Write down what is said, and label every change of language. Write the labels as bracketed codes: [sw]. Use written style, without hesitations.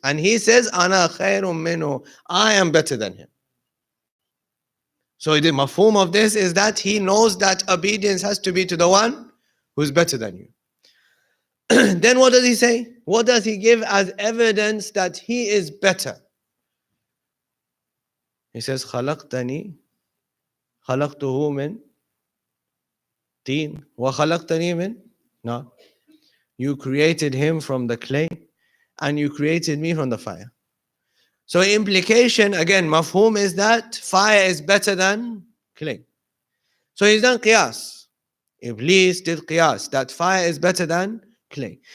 [en] And he says, [ar] Ana khairum minhu. [en] I am better than him. So the mafhum of this is that he knows that obedience has to be to the one who is better than you. Then what does he say? What does he give as evidence that he is better? [ar] He says, خلقتني خلقته من طين وخلقتني من نار. [en] You created him from the clay and you created me from the fire. So implication, again, mafhum is that fire is better than clay. So he's done qiyas. Iblis did qiyas, that fire is better than clay.